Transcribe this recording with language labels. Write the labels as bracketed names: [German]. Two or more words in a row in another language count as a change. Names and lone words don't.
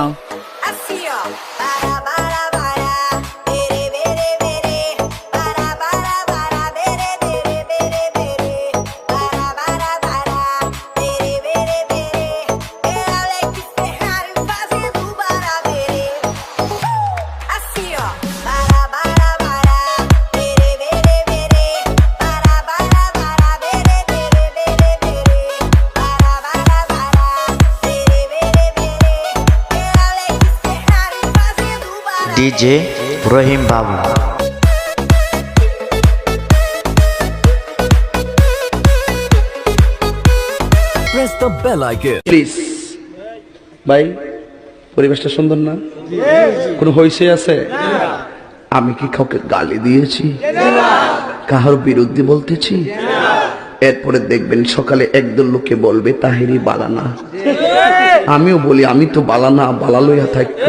[Portuguese] Assim, ó. Para, bere, bere, bere. Para, bere, bere, bere, bere. Para, bere, bere, bere. É Alex Ferrari fazendo barabere. Assim, ó. Para, bere, bere, bere. Para, bere, bere, bere, bere. Para, bere, bere, bere. É Alex Ferrari fazendo barabere. DJ Rahim Babu. [English] Press the bell icon. [Bangla] প্লিজ ভাই, পরিবেশটা সুন্দর না? কোনো হইছে আছে? আমি কি কাউকে গালি দিয়েছি? কাহার বিরুদ্ধে বলতেছি? এরপরে দেখবেন সকালে একদল লোকে বলবে তাহিরি বালানা। আমিও বলি আমি তো বালানা, বালা লইয়া থাকতো।